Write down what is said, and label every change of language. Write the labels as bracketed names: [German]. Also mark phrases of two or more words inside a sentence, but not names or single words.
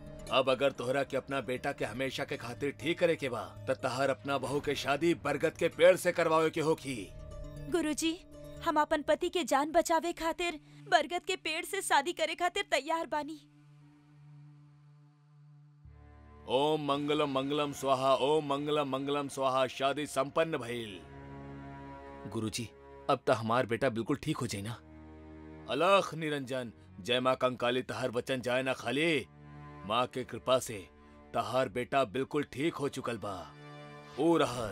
[Bhojpuri] अब अगर तोहरा के अपना बेटा के हमेशा के खातिर ठीक करे के बा त तहार अपना बहू के शादी बरगद के पेड़ से करवावे के होखी। गुरुजी, हम अपन पति के जान बचावे खातिर बरगद के पेड़ से शादी करे खातिर तैयार बानी। [Sanskrit] ओम मंगलम मंगलम स्वाहा, ओम मंगलम मंगलम स्वाहा। [Bhojpuri] शादी संपन्न भइल। गुरुजी, अब तो हमार बेटा बिल्कुल ठीक हो जाए ना। अलख निरंजन, जय माँ कंकाली तहार वचन जाए ना खाली। माँ के कृपा से तहार बेटा बिल्कुल ठीक हो चुकल बा। ओ रहल।